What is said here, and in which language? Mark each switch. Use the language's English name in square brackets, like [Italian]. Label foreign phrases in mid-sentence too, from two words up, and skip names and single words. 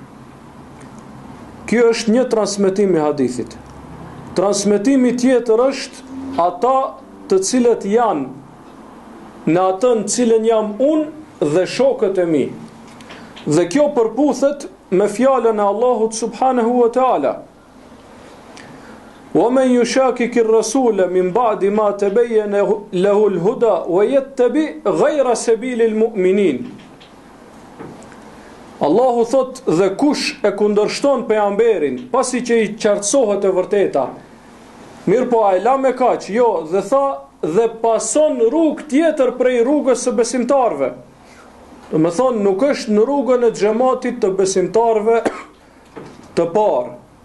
[Albanian] Kjo është një transmetim i hadithit. Transmetimi tjetër është ata të cilët janë në atë në cilën jam unë dhe shokët e mi. Dhe kjo përputhet me fjalën e Allahut [Arabic] سبحانه وتعالى. ومن يشاقق الرسول من بعد ما تبين له الهدى ويتبع غير سبيل المؤمنين. [Albanian] Allahu thot, dhe kush e kundërshton pejgamberin pasi që i qartësohet e vërteta. Mirë po a e la me kaq, jo, dhe tha dhe pason rrugë tjetër prej rrugës së besimtarve. Do me thonë nuk është në rrugën e xhamatit të besimtarve të parë.